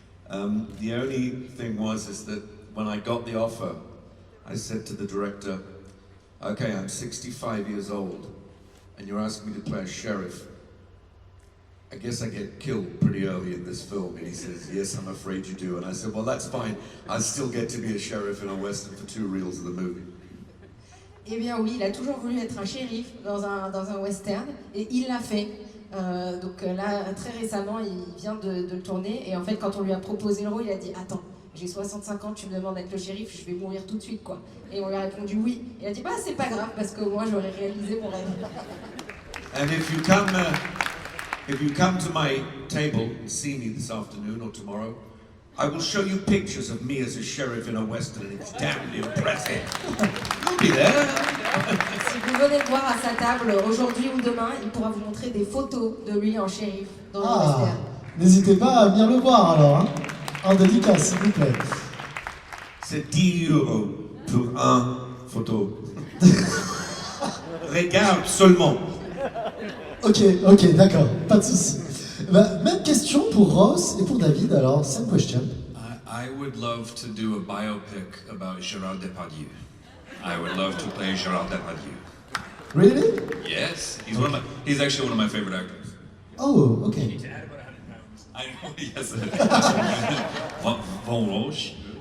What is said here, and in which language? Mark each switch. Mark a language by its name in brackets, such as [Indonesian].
[English] The only thing is that when I got the offer, I said to the director, okay, I'm 65 years old, and you're asking me to play a sheriff. I guess I get killed pretty early in this film. And he says, yes, I'm afraid you do. And I said, well, that's fine. I still get to be a sheriff in a Western for 2 reels of the movie. [French] Eh bien oui, il a toujours voulu être un shérif dans un western, et il l'a fait. Donc là, très récemment, il vient de le tourner, et en fait, quand on lui a proposé le rôle, il a dit « Attends, j'ai 65 ans, tu me demandes d'être le shérif, je vais mourir tout de suite, quoi. » Et on lui a répondu « Oui. » Il a dit « Bah, c'est pas grave, parce que moi, j'aurais réalisé mon rêve. » [English] And if you come to my table and see me this afternoon or tomorrow, I will show you pictures of me as a sheriff in a Western, and it's damned impressive. You'll be there. [French] Si vous venez le voir à sa table aujourd'hui ou demain, il pourra vous montrer des photos de lui en shérif dans un western. N'hésitez pas à venir le voir alors, hein. En dédicace, s'il vous plaît. C'est 10 € pour un photo. Regarde seulement. Ok, d'accord, pas de souci. Même question pour Ross et pour David, alors, [English] same question. I would love to do a biopic about Gérard Depardieu. I would love to play Gérard Depardieu. Really? Yes, he's actually one of my favorite actors. Oh, okay. I know, yes. Von Roche.